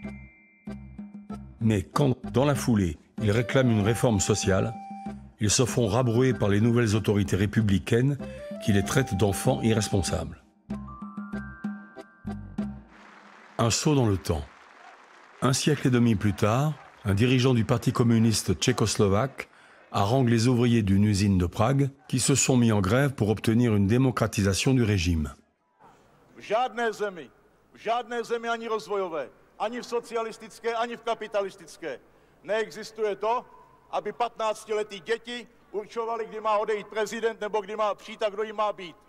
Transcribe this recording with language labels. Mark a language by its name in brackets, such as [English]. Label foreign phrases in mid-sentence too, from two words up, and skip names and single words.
[French] Mais quand, dans la foulée, ils réclament une réforme sociale, ils se font rabrouer par les nouvelles autorités républicaines qui les traitent d'enfants irresponsables. Un saut dans le temps. 1 siècle et demi plus tard, un dirigeant du Parti communiste tchécoslovaque harangue les ouvriers d'une usine de Prague qui se sont mis en grève pour obtenir une démocratisation du régime. [Czech] V žádné zemi ani rozvojové, ani v socialistické, ani v kapitalistické neexistuje to, aby 15letí děti určovali, kdy má odejít prezident nebo kdy má přijít a kdo jim má být.